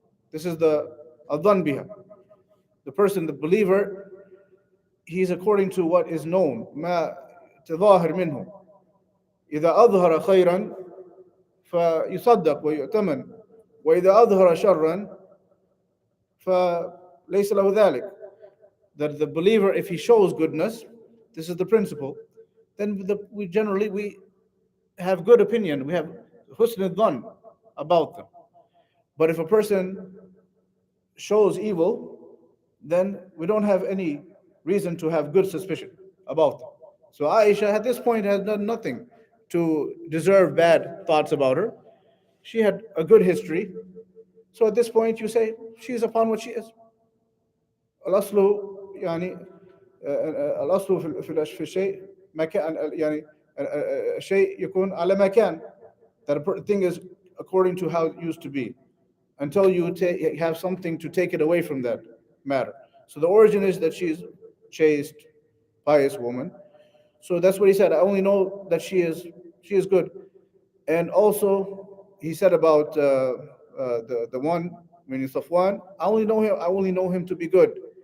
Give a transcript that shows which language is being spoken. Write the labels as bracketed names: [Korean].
[English] This is the adhan biha. The person, the believer, he's according to what is known. [Arabic] ما تظاهر منه. إذا أظهر خيرا فيصدق ويؤتمن وإذا أظهر شرا فليس له ذلك. [English] That the believer, if he shows goodness, this is the principle, then we have good opinion, we have husn al-dhan about them. But if a person shows evil, then we don't have any reason to have good suspicion about them. So Aisha at this point has done nothing to deserve bad thoughts about her. She had a good history. So at this point you say she is upon what she is. [Arabic] الأصل يعني الأصل في الشيء مكان يعني الشيء يكون على ما كان. [English] That a thing is according to how it used to be until you have something to take it away from that matter. So the origin is that she's chaste, pious woman. So that's what he said. I only know that she is good. And also he said about the one, meaning Safwan, I only know him to be good.